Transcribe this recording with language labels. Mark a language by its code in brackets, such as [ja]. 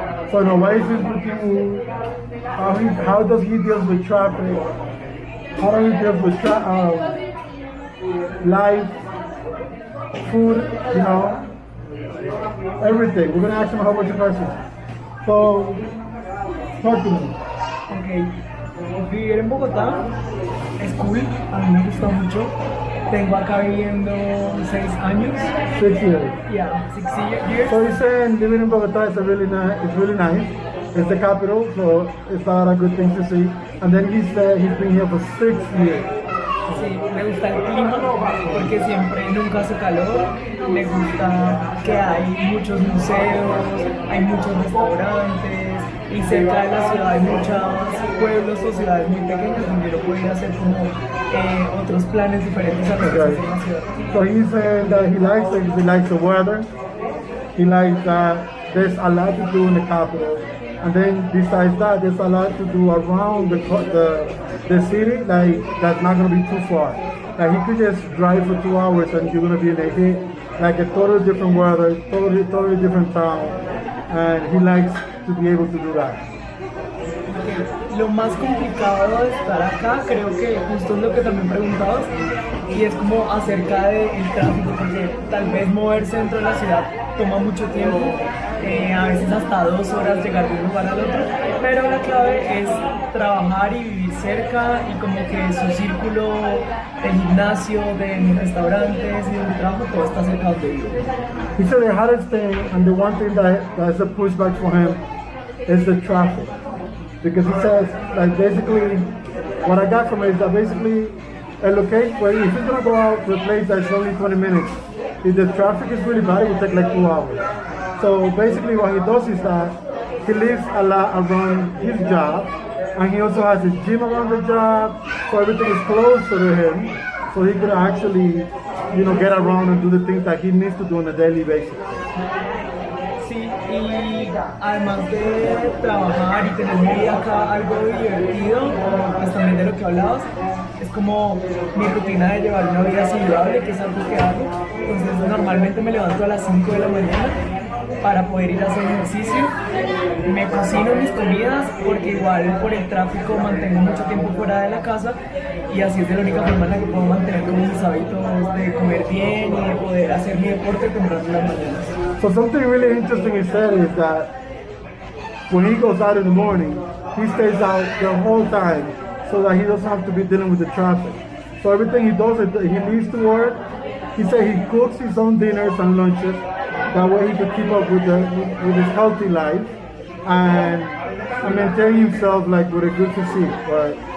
[en] So, you know, what is his routine? How does he deal with traffic? How does he deal with life, food, you know, everything. We're going to ask him a whole bunch of questions. So, talk to me. Okay. [es] Vivir en Bogotá es cool, a mí me gusta mucho. Tengo acá viviendo 6 años. [en] 6 years. Yeah, 6 years. So he's saying living in Bogotá is really nice. It's the capital, so it's a lot of good things to see. And then he said he's been here for 6 years. [es] Sí, me gusta el clima porque siempre nunca hace calor. Me gusta que hay muchos museos, hay muchos restaurantes y cerca de la ciudad hay muchos pueblos o ciudades muy pequeñas donde uno puede hacer como otros planes diferentes a los que se hacen en la ciudad. [en] So he said that he likes the weather. He likes that there's a lot to do in the capital. And then besides that, there's a lot to do around the city, like that's not gonna be too far. Like he could just drive for 2 hours and you're gonna be in a hit, like a totally different weather, totally different town. And he likes to be able to do that. [es] Lo más complicado de estar acá, creo que justo es lo que también preguntabas, y es como acerca del tráfico, porque tal vez moverse dentro de la ciudad toma mucho tiempo a veces hasta 2 horas llegar de un lugar al otro, pero la clave es trabajar y vivir cerca y como que su círculo del gimnasio, de mis restaurantes y de mi trabajo, todo está cerca donde vivo. [en] He said the hardest thing and the one thing that's a pushback for him is the traffic. Because he says, like, basically, what I got from it is that basically a location where if he's gonna go out to a place that's only 20 minutes, if the traffic is really bad, it will take like 2 hours. So basically what he does is that he lives a lot around his job, and he also has a gym around the job, so everything is closer to him, so he can actually, you know, get around and do the things that he needs to do on a daily basis. [es] Sí, y además de trabajar y tener mi vida acá algo divertido, pues también de lo que hablabas, es como mi rutina de llevar una vida saludable, que es algo que hago. Entonces normalmente me levanto a las 5 de la mañana para poder ir a hacer ejercicio. Me cocino mis comidas porque igual por el tráfico mantengo mucho tiempo fuera de la casa y así es de la única forma en la que puedo mantener como mis hábitos de comer bien y de poder hacer mi deporte temprano en las mañanas. [en] So something really interesting he said is that when he goes out in the morning, he stays out the whole time so that he doesn't have to be dealing with the traffic. So everything he does, he leaves to work. He said he cooks his own dinners and lunches. That way he can keep up with his healthy life and maintain himself like with a good physique, right?